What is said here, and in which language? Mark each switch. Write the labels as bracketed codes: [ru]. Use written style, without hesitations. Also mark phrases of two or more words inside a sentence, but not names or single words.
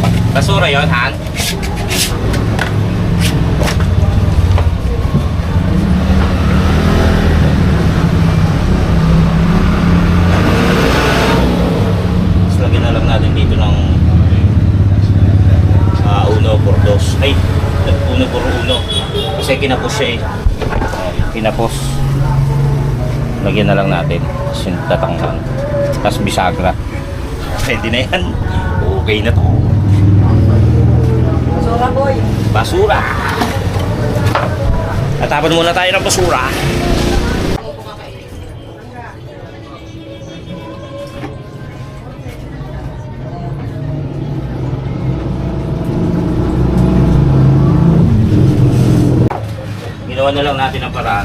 [tl] Basura yun, Han? Tapos lagyan na lang natin dito ng [es] uno por dos. [tl] Ay, [es] uno por uno. [tl] Kasi kinapos siya eh. Kinapos. Lagyan na lang natin. Tapos yung tatangkan. Tapos bisagra. Pwede na yan. Okay na to. Basura boy. Basura. Natapan muna tayo ng basura. Ginawa na lang natin ang paraan.